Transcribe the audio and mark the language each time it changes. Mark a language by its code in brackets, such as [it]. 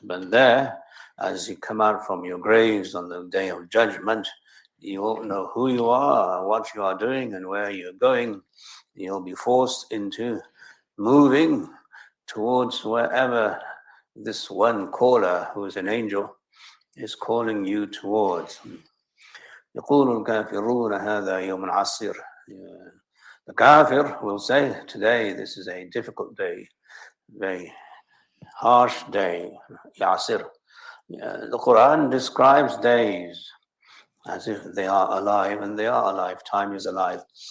[en] But there, as you come out from your graves on the day of judgment, you won't know who you are, what you are doing, and where you're going. You'll be forced into moving towards wherever this one caller, who is an angel, is calling you towards. [ar] يقول الكافرون هذا يوم عسير. [en] The kafir will say, today this is a difficult day, very harsh day, Yasir. The Quran describes days as if they are alive, and they are alive. Time is alive.